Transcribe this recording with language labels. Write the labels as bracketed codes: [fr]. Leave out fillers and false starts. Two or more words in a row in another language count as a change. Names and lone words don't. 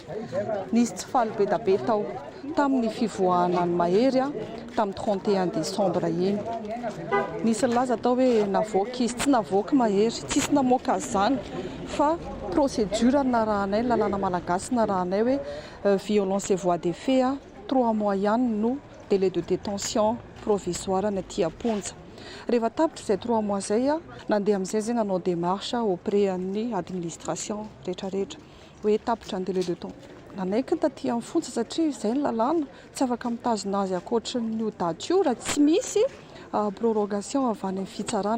[mg] Nisy tsy faly be da be tao tamin'ny fivoahana ny Mahery tamin'ny 31 Desambra iny. Nisy laza tao hoe navoaka izy tsy navoaka Mahery tsisy namoaka azy zany fa procédure narahanay lalàna malagasy narahanay hoe [fr] violence et voies de fait [mg] 3 mois ihany no [fr] délai de détention provisoire [mg] ny aty Aponja. Rehefa tapitra izay 3 mois zay nandeha amin'izay zay nanao démarche auprès amin'ny administration rehetrarehetra hoe tapitra ny [fr] délai de temps. [mg] Nanaiky ny taty amin'ny fonja satria izay ny lalàna tsy afaka mitazona azy akoatra ny daty io raha tsy misy prorogation avy any amin'ny fitsarana.